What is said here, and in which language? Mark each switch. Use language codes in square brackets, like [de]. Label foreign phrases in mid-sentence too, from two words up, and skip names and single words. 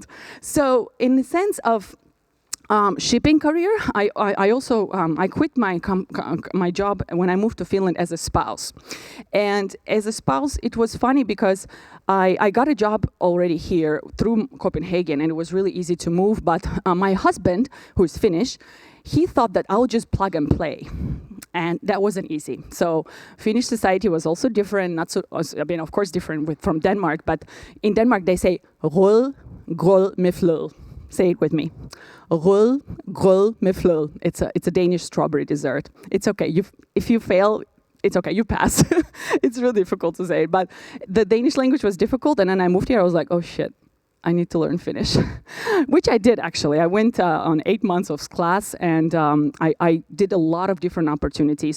[en] So in the sense of shipping career, I also I quit my job when I moved to Finland as a spouse, and as a spouse it was funny because I got a job already here through Copenhagen, and it was really easy to move. But my husband, who's Finnish, he thought that I'll just plug and play. And that wasn't easy. So Finnish society was also different, of course different from Denmark, but in Denmark they say rull, [da] grød med fløde. [en] Say it with me. [da] Rull, grød med fløde. [en] It's a Danish strawberry dessert. It's okay. If you fail, it's okay. You pass. It's really difficult to say it, but the Danish language was difficult. And then I moved here. I was like, oh shit, I need to learn Finnish, which I did actually. I went on 8 months of class, and I did a lot of different opportunities.